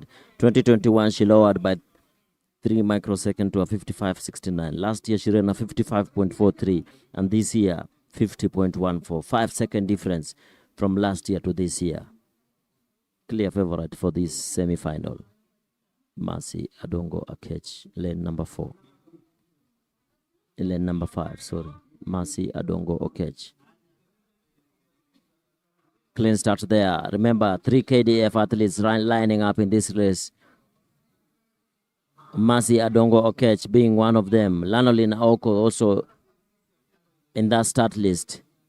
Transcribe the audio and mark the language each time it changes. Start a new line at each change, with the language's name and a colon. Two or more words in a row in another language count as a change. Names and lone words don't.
English: 2021, she lowered by 3 microseconds to a 55.69. Last year, she ran a 55.43, and this year, 50.14. 5-second difference from last year to this year. Clear favorite for this semi-final. Mercy Adongo Okech, lane number 4. Lane number 5, sorry. Mercy Adongo Okech. Clean start there. Remember, 3 KDF athletes lining up in this race. Mercy Adongo Okech being one of them. Lanolin Aoko also in that start list.